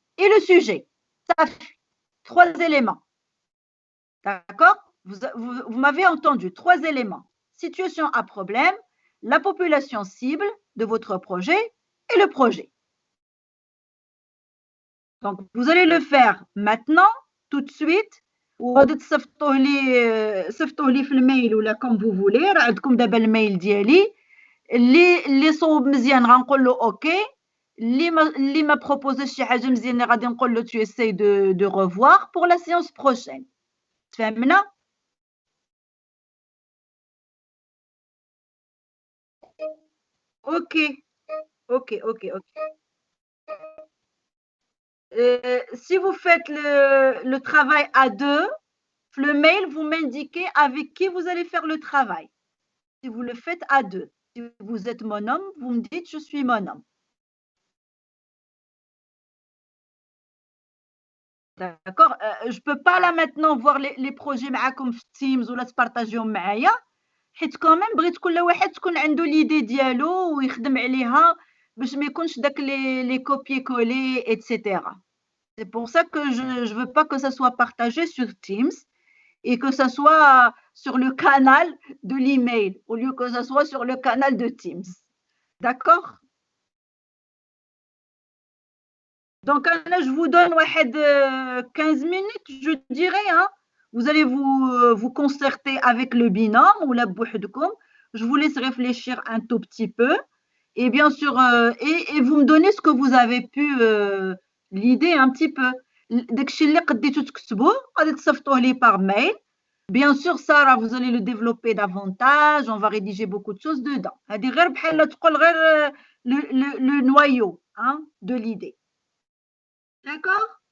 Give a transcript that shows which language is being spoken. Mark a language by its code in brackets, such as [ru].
[fr] Et le sujet, ça fait 3 éléments. D'accord? Vous m'avez entendu, 3 éléments. Situation à problème, la population cible de votre projet et le projet. Donc, vous allez le faire maintenant, tout de suite, [ar] وغادي صيفطوه لي في الميل ولا كوم فو فولي. راه عندكم دابا الميل ديالي. اللي صوب مزيان غنقول له اوكي، اللي ما بروبوزاش شي حاجه مزيانه غادي نقول له [fr] tu essaies de revoir pour la séance prochaine. [ar] تفهمنا؟ اوكي اوكي اوكي اوكي. [fr] Si vous faites le travail à deux, le mail, vous m'indiquez avec qui vous allez faire le travail. Si vous le faites à deux, si vous êtes mon homme, vous me dites je suis mon homme. D'accord. Je peux pas là maintenant voir les projets [ar] معاكم في Teams ولا تبارطاجيهم معايا، حيت [fr] quand même [ar] بغيت كل واحد تكون عنده l'idée ديالو ويخدم عليها باش ما يكونش داك [fr] les copier-coller etc. C'est pour ça que je veux pas que ça soit partagé sur Teams et que ça soit sur le canal de l'email au lieu que ça soit sur le canal de Teams. D'accord? Donc là, je vous donne 15 minutes, je dirais. Hein. Vous allez vous concerter avec le binôme ou la bouhdoukoum. Je vous laisse réfléchir un tout petit peu. Et bien sûr, et vous me donnez ce que vous avez pu, l'idée un petit peu. [ar] داكشي اللي قديتو تكتبوه غادي تصيفطوه لي [fr] par mail. Bien sûr, Sarah, vous allez le développer davantage. On va rédiger beaucoup de choses dedans. [ar] هذه غير بحال تقول غير [fr] le noyau hein, de l'idée. D'accord?